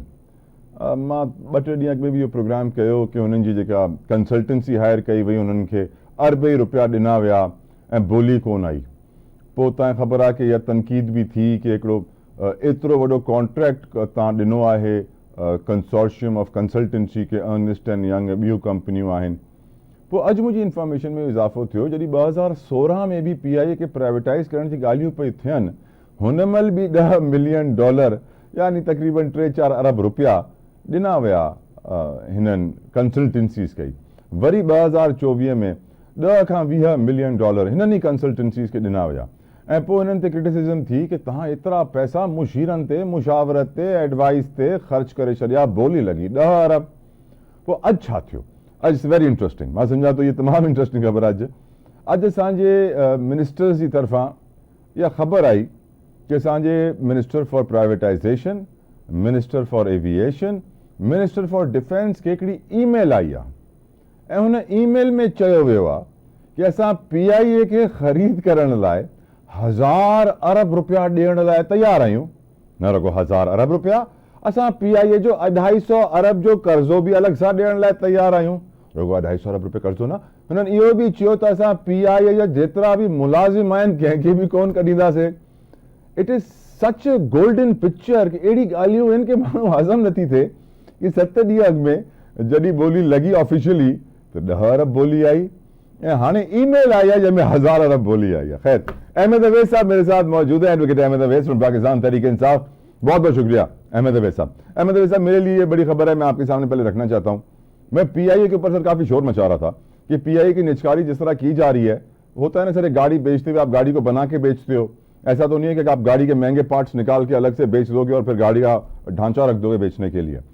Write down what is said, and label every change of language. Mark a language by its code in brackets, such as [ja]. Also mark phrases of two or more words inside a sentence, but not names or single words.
[sd] मां 2-3 ॾींहं अॻु में बि इहो प्रोग्राम कयो कि हुननि जी जेका कंसल्टेंसी हायर कई वई, हुननि खे अरबे रुपया ॾिना विया ऐं बोली कोन आई। पोइ तव्हांखे ख़बर आहे कि इहा तनक़ीद बि थी कि हिकिड़ो एतिरो वॾो कॉन्ट्रैक्ट तव्हां ॾिनो आहे [en] consortium of consultancy [sd] के अर्नेस्ट एंड यंग ऐं ॿियूं कंपनियूं आहिनि। पोइ अॼु मुंहिंजी इंफॉर्मेशन में इज़ाफ़ो थियो जॾहिं 2016 में बि PIA खे प्राइवेटाइज़ करण जी ॻाल्हियूं पई थियनि, हुनमल भी $10 मिलियन यानी तकरीबन 3-4 अरब रुपया ॾिना विया हिननि कंसल्टेंसीज़ कई। वरी 2024 में 10 खां 20 मिलियन डॉलर हिननि ई कंसल्टेंसीज़ खे ॾिना विया ऐं पोइ हिननि ते क्रिटिसिज़म थी कि तव्हां एतिरा पैसा मुशीरनि ते, मुशावरत ते, एडवाइस ते ख़र्च करे छॾिया, ॿोली लॻी 10 अरब। पोइ अॼु छा थियो? अॼु [en] it's very interesting, [sd] मां सम्झां थो इहा तमामु इंटरेस्टिंग ख़बर आहे। अॼु असांजे मिनिस्टर्स जी तरफ़ां इहा ख़बर आई कि असांजे [en] minister for privatization, minister for aviation, minister for defence [sd] खे हिकिड़ी ईमेल आई आहे ऐं हुन ईमेल में चयो वियो आहे कि असां PIA खे ख़रीद करण लाइ 1000 अरब रुपया ॾियण लाइ तयारु आहियूं। न रुगो 1000 अरब रुपया, असां PIA जो 250 अरब जो कर्ज़ो बि अलॻि सां ॾियण लाइ तयारु आहियूं। रुगो 250 अरब रुपया कर्ज़ो न, हुननि इहो बि चयो त असां PIA जा जेतिरा बि मुलाज़िम आहिनि कंहिंखे बि कोन कढींदासीं। [en] it is such a golden picture [sd] कि अहिड़ी ॻाल्हियूं आहिनि कि माण्हू हज़म नथी थिए कि 7 ॾींहं अॻु में जॾहिं ॿोली लॻी ऑफिशियली त 10 अरब ॿोली आई ऐं हाणे ईमेल आई आहे जंहिंमें 1000 अरब ॿोली आई है। [ur] خیر، احمد اویس صاحب میرے ساتھ موجود ہے، ایڈووکیٹ احمد اویس فرام پاکستان تحریک انصاف. بہت بہت شکریہ احمد اویس صاحب۔ احمد اویس صاحب، میرے لیے یہ بڑی خبر ہے، میں آپ کے سامنے پہلے رکھنا چاہتا ہوں. میں PIA کے اوپر سر کافی شور مچا رہا تھا کہ PIA کی نجکاری جس طرح کی جا رہی ہے، ہوتا ہے نا سر، ایک گاڑی بیچتے ہوئے آپ گاڑی کو بنا کے بیچتے ہو، ایسا تو نہیں ہے کہ آپ گاڑی کے مہنگے پارٹس نکال کے الگ سے بیچ دو گے اور پھر گاڑی کا ڈھانچہ رکھ دو گے بیچنے کے لیے.